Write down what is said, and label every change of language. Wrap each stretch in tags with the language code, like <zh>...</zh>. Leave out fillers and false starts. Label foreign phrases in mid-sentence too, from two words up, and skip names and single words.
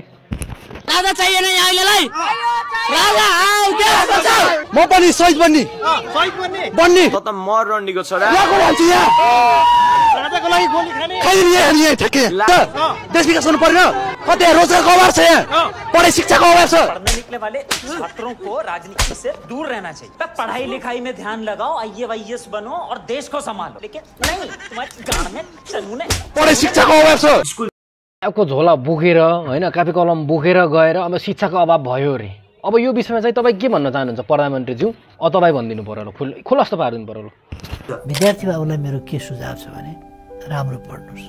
<ne>राजा चाहिएन अहिलेलाई राजा म पनि शहीद बन्ने बन्ने त मर रन्डीको छोरा राजाको लागि गोली खाने यहाँ ठेके देश विकास गर्नु पर्यो कतै रोजगारको अभाव छ यहाँ पढाइ शिक्षाको अभाव छ</ne> <hi>पढ़ने निकले वाले छात्रों को राजनीति से दूर रहना चाहिए पढ़ाई लिखाई में ध्यान लगाओ IAS बनो और देश को संभालो लेकिन नहीं तुम्हारे गाड़ में चलूने</hi> <ne>पढाइ शिक्षाको अभाव छ को झोला बोकेर होइन कापी कलम बोकेर गएर अब शिक्षाको अभाव भयो रे अब यो विषयमा चाहिँ तपाईँ के भन्न चाहनुहुन्छ प्रधानमन्त्रीज्यू तपाईँ भनिदिनु पर्यो खुलस्त पारिदिनु पर्यो विद्यार्थी बाबुलाई मेरो के सुझाव छ भने राम्रो पढ्नुहोस्</ne>